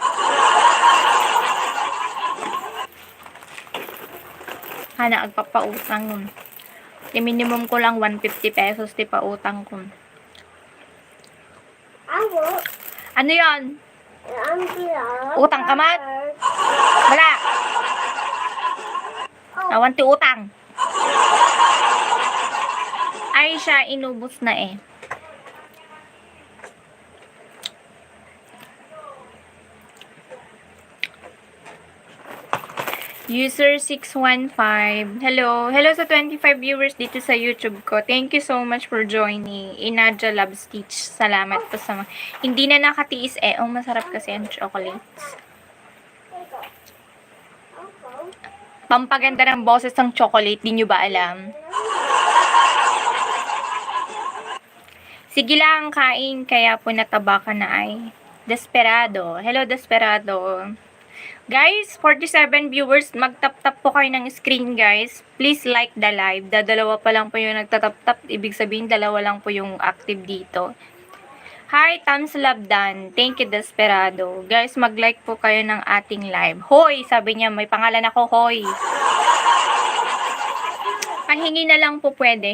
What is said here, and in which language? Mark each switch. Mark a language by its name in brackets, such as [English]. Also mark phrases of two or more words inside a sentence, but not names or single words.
[Iloko] Hana agpapautang nun. Minimum ko lang 150 pesos ti pautang ko. [Filipino] Ano yan? Utang ka mat? Wala. [Iloko] Awan ti utang. [Filipino] Ay siya, inubos na eh. [English] User 615. Hello. [Filipino] Hello sa 25 viewers dito sa YouTube ko. [English] Thank you so much for joining. [Filipino] Inadja Love Stitch. Salamat po sa mga... Hindi na nakatiis eh. Oh, masarap kasi ang chocolates. Pampaganda ng boses ng chocolate. Di nyo ba alam? Sige lang, kain. [Iloko] Kaya po nataba ka na ay. [Filipino] Desperado. Hello, Desperado. Guys, 47 viewers, mag-tap-tap po kayo ng screen, guys. [English] Please like the live. [Filipino] Dalawa pa lang po yung nagtatap-tap. Ibig sabihin, dalawa lang po yung active dito. [English] Hi, Thumbs Love Dan. Thank you, Desperado. [Filipino] Guys, mag-like po kayo ng ating live. Hoy, sabi niya, may pangalan ako, Hoy. Pahingi na lang po pwede.